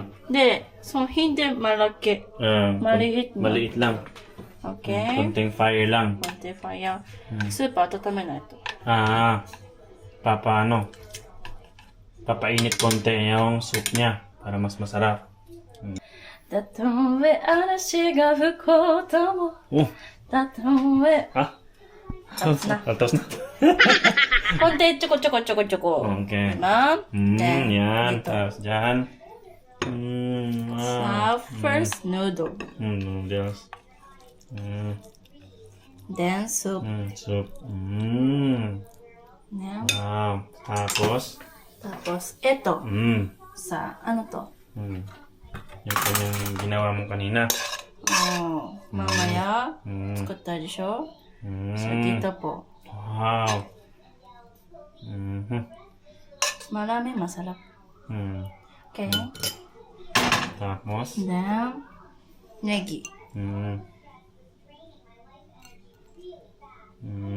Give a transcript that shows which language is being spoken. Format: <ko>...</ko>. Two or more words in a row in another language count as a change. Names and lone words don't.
<tl>De, so hindi malaki. Maliit na. Maliit lang. Okay. Konting fire lang. Konti fire. Soup, atatamin na ito. Papainit konti yung soup niya para mas masarap.</tl> <ja>たとえ嵐が吹こうとも たとえ</ja> <tl>Tapos na. Tapos na. konti choco. Okay. Diba? Yan. Dito. Tapos dyan. Sa</tl> <en>first noodle.</en> <tl>Noodles.</tl> <en>Then soup.</en> <tl>Soup. Now, Wow. Tapos. tapos ito. Mm. Sa ano to? Ito yung ginawa mo kanina. mamaya, Mm.</tl> <ja>作ったでしょ Mm.</ja> <tl>So, dito po. Wow. Mhm. Marami masarap. Mm. Okay? Tapos? Then, negi. Mm. Mm.</tl>